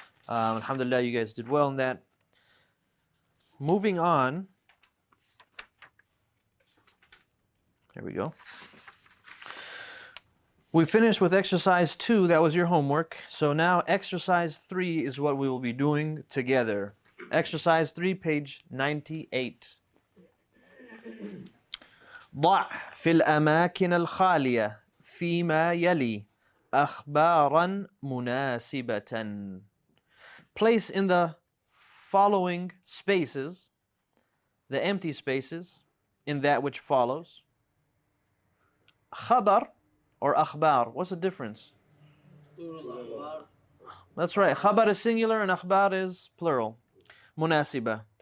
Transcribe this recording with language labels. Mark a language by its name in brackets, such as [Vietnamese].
[English] Alhamdulillah, you guys did well in that. Moving on. There we go. We finished with exercise 2. That was your homework. So now exercise 3 is what we will be doing together. Exercise 3, page 98. [Arabic] ضع في الأماكن الخالية فيما يلي أخبارا مناسبة. [English] Place in the following spaces, the empty spaces, in that which follows. Khabar or akhbar. What's the difference? That's right. Khabar is singular and akhbar is plural. Munasiba.